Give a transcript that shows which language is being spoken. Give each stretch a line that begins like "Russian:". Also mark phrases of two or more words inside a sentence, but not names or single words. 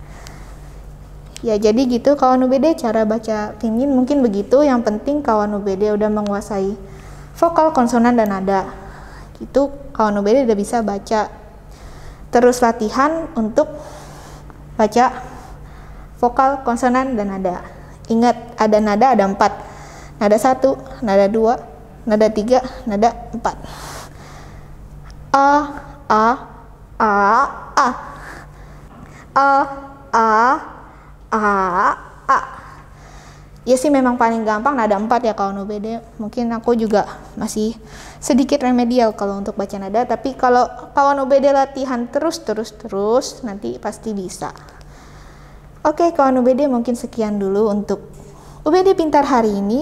Indonesian: Ya jadi gitu kawan UBD, cara baca pinyin mungkin begitu. Yang penting kawan UBD udah menguasai vokal, konsonan, dan nada. Gitu kawan UBD udah bisa baca. Terus latihan untuk baca vokal, konsonan, dan nada. Ingat, ada nada ada 4. Nada 1, nada 2, nada 3, nada 4. A, A, A, A. A, A, A, A. Ya sih memang paling gampang nada 4 ya kawan UBD. Mungkin aku juga masih sedikit remedial kalau untuk baca nada. Tapi kalau kawan UBD latihan terus, nanti pasti bisa. Oke kawan UBD, mungkin sekian dulu untuk UBD Pintar hari ini.